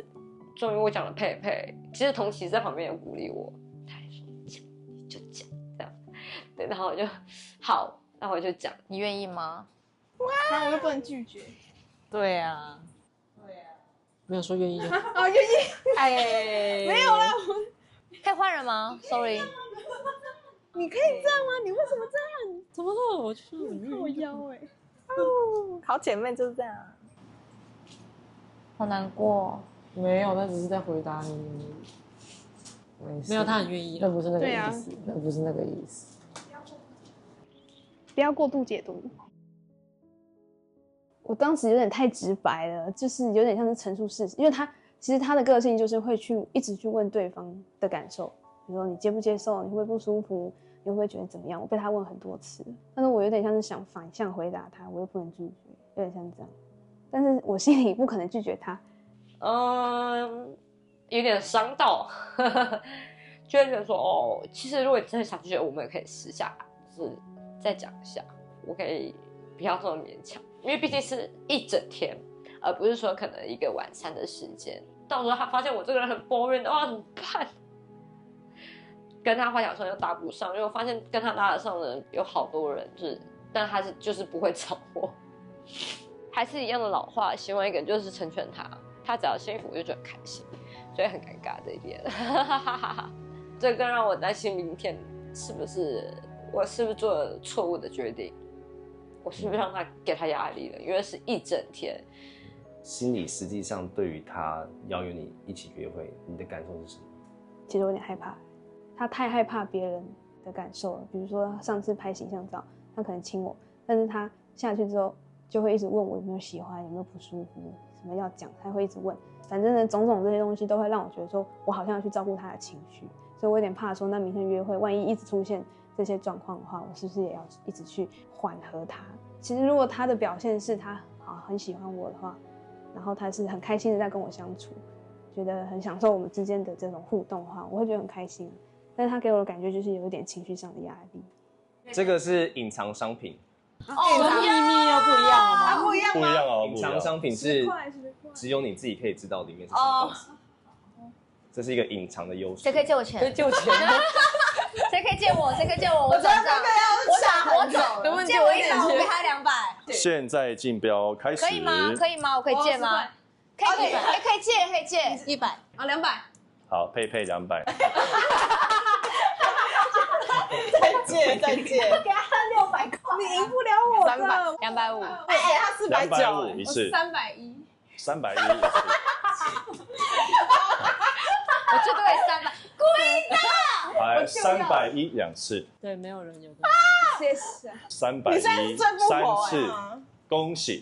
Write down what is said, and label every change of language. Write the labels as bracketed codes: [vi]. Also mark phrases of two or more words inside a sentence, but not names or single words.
[zh] 終於我講了佩佩，其實同期在旁邊有鼓勵我，他還說講你就講這樣，對，然後我就好，那我就講，你願意嗎？那我又不能拒絕。對啊，沒有說願意就。哦，願意。哎，沒有啦，可以換人嗎 ？Sorry。你可以這樣嗎？你為什麼這樣？怎麼了？我就是靠腰哎。哦，好姐妹就是這樣。好難過。沒有，那只是在回答你。沒有，他很願意。那不是那個意思，那不是那個意思。不要過度解讀。我當時有點太直白了，就是有點像是陳述事實，因為其實他的個性就是会一直去問對方的感受，比如說你接不接受，你会不会不舒服，你会不會覺得怎麼樣？我被他問很多次，但是我有點像是想反向回答他，我又不能拒絕，有點像這樣，但是我心裡不可能拒絕他。有點傷到，就會覺得說哦，其實如果你真的想拒絕，我們也可以私下就是再講一下，我可以不要這麼勉強。因為畢竟是一整天，而不是說可能一個晚餐的時間。到時候他發現我這個人很 boring 的話怎麼辦？跟他幻想上又搭不上，因為我發現跟他搭得上的人有好多人，但他就是不會找我。還是一樣的老話，喜歡一個人就是成全他，他只要幸福我就覺得很開心，所以很尷尬這一點。這更讓我擔心明天我是不是做了錯誤的決定。我是不是讓他給他壓力了？因為是一整天。心裡實際上對於他邀約你一起約會，你的感受是什麼？其實我有點害怕，他太害怕別人的感受了。比如說上次拍形象照，他可能親我，但是他下去之後就會一直問我有沒有喜歡，有沒有不舒服，什麼要講，他會一直問。反正呢，種種這些東西都會讓我覺得說，我好像要去照顧他的情緒，所以我有點怕說，那明天約會萬一一直出現這些狀況的話，我是不是也要一直去緩和他？其實如果他的表現是他很喜歡我的話，然後他是很開心的在跟我相處，覺得很享受我們之間的這種互動的話，我會覺得很開心。但是他給我的感覺就是有一點情緒上的壓力。這個是隱藏商品。秘密又不一樣了嗎？不一樣嗎？不一樣哦，隱藏商品是只有你自己可以知道裡面是什麼東西。這是一個隱藏的優勢。誰可以借我錢？可以借我錢。誰可以借我？誰可以借我？我轉賬。我轉。借我100，我給他200。現在競標開始。可以嗎？可以嗎？我可以借嗎？可以借，可以借100。啊，200。好，佩佩200。再借。我給他600塊。你贏不了我的。 250。哎，他 490一次。 310。 310一次。我最多也300，故意的。来，310 2次。对，沒有人有。謝謝。 310 3次，恭喜！